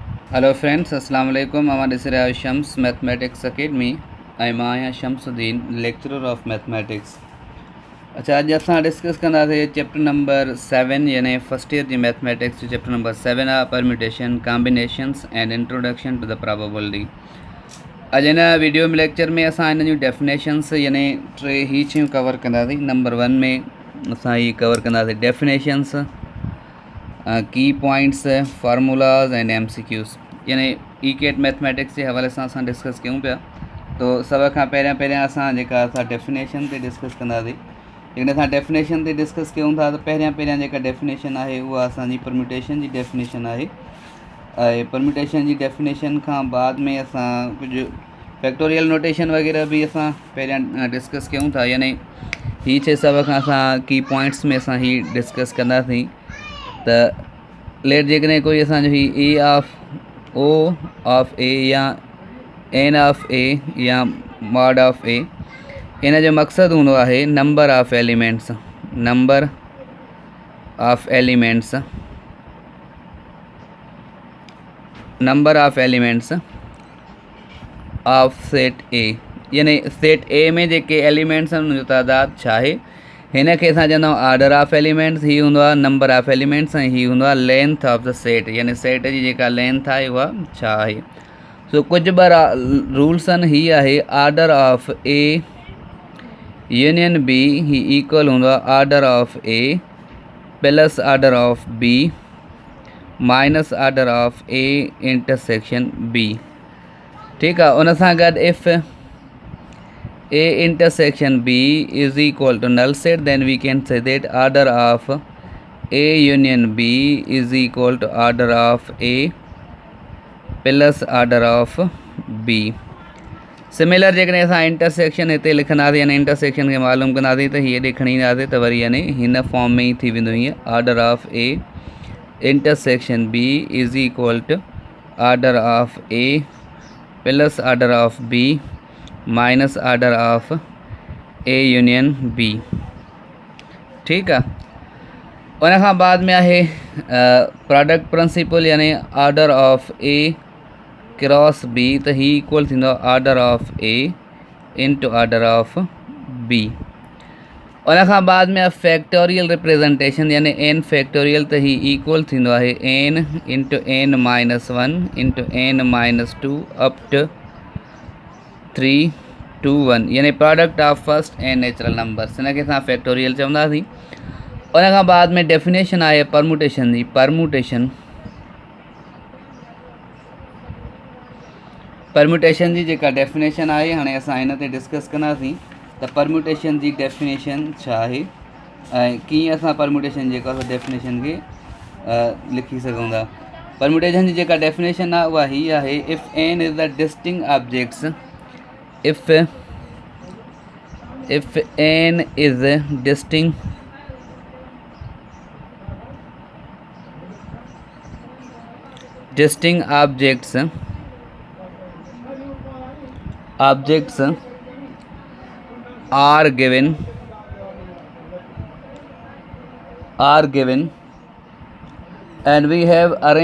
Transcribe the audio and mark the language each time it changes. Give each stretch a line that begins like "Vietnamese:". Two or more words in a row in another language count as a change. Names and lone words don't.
English: Hello friends,
Arabic: السلام عليكم.
English: I'm Adisira Shams, Mathematics Academy. I'm Aya Shamsuddin, lecturer of mathematics.
Sindhi: अच्छा अज असां डिस्कस कंदासीं
English: chapter number
Sindhi: 7 यानी
English: first year
Sindhi: जी
English: mathematics chapter number
Sindhi: 7 आहे
English: permutation combinations and introduction to the probability.
Sindhi: अॼु हिन वीडियो में लेक्चर में असां हिन जूं डेफिनेशंस यानी टे ही शयूं कवर कंदासीं। नंबर 1 में असां ही कवर कंदासीं
English: definitions, key points, formulas and MCQs
Sindhi: यानी ECAT मैथमेटिक्स के हवाले से असां डिस्कस क्यों पिया। तो सब खां पहिरियां असां जेका असां डेफिनेशन ते डिस्कस कंदासीं। जेकॾहिं असां डेफिनेशन ते डिस्कस कयूं था तो पहिरियां जेका डेफिनेशन आहे उहा असांजी परम्यूटेशन जी डेफिनेशन आहे। ऐं परम्यूटेशन जी डेफिनेशन खां बाद में असां कुझु
English: factorial notation
Sindhi: वग़ैरह भी असां पहिरियां डिस्कस कयूं था। यानी ही शइ सभ खां असां
English: key points
Sindhi: में असां ही डिस्कस कंदासीं। त लेट जेकॾहिं कोई असांजो ही
English: A of O of A
Sindhi: या
English: n of A
Sindhi: या
English: mod of A,
Sindhi: इन जो मक़सदु हूंदो आहे
English: number of elements, number of elements, number of elements of set A.
Sindhi: यानी
English: set A
Sindhi: में जेके एलिमेंट्स आहिनि उनजो तइदाद छा आहे, हिन खे असां चवंदा आहियूं
English: order of elements.
Sindhi: ही हूंदो आहे
English: number of elements
Sindhi: ऐं ही हूंदो आहे
English: length of the set,
Sindhi: यानी सेट जी जेका लेंथ आहे उहा छा आहे। सो कुझु ॿ रूल्स आहिनि। ही आहे
English: order of A union B,
Sindhi: ही इक्वल हूंदो आहे
English: order of A plus order of B minus order of A intersection B.
Sindhi: ठीकु आहे। उन सां गॾु
English: इफ़ A intersection B is equal to null set, then we can say that order of A union B is equal to order of A plus order of B।
Sindhi: सिमिलर जेकॾहिं असां इंटरसेक्शन हिते लिखंदासीं यानी इंटरसेक्शन खे मालूम कंदासीं त हीअ ॾे खणी ईंदासीं त वरी यानी हिन फॉर्म में ई थी वेंदो हीअं
English: order of A intersection B is equal to order of A plus order of B minus order of A union B.
Sindhi: ठीकु आहे। उन खां बाद में आहे
English: product principle
Sindhi: यानी
English: order of A cross B,
Sindhi: त ही इक्वल थींदो
English: order of A into order of B.
Sindhi: उन खां बाद में
English: factorial representation
Sindhi: यानी
English: n factorial,
Sindhi: त ही इक्वल थींदो आहे
English: n into n minus 1 into n minus 2 up to 3 2 1
Sindhi: यानी
English: product of first and natural numbers,
Sindhi: हिन खे असां फैक्टोरियल चवंदासीं। उन खां बाद में डेफिनेशन आहे परम्यूटेशन जी। परम्यूटेशन जी जेका डेफिनेशन आहे हाणे असां हिन ते डिस्कस कंदासीं त परम्यूटेशन जी डेफिनेशन छा आहे ऐं कीअं असां परम्यूटेशन जेका डेफिनेशन खे लिखी सघूं था।
English: परम्यूटेशन
Sindhi: जी जेका डेफिनेशन आहे उहा ही आहे
English: if n is the distinct objects, if n is distinct objects are given and we have